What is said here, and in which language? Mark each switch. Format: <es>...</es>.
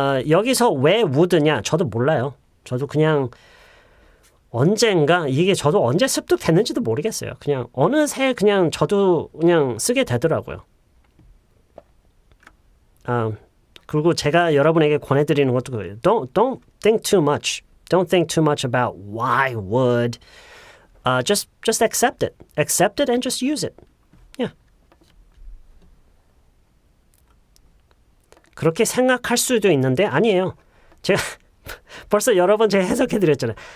<ko>여기서 왜 would냐? 저도 몰라요. 저도 그냥 언젠가 이게 저도 언제 습득됐는지도 모르겠어요. 그냥 어느새 그냥 저도 그냥 쓰게 되더라고요. 그리고 제가 여러분에게 권해드리는 것도 그래요.</ko> <en>Don't think too much. Don't think too much about why would. Just accept it. Accept it and just use it. Yeah.</en> <ko>그렇게 생각할 수도 있는데 아니에요. 제가 벌써 여러 번 제가 해석해드렸잖아요.</ko>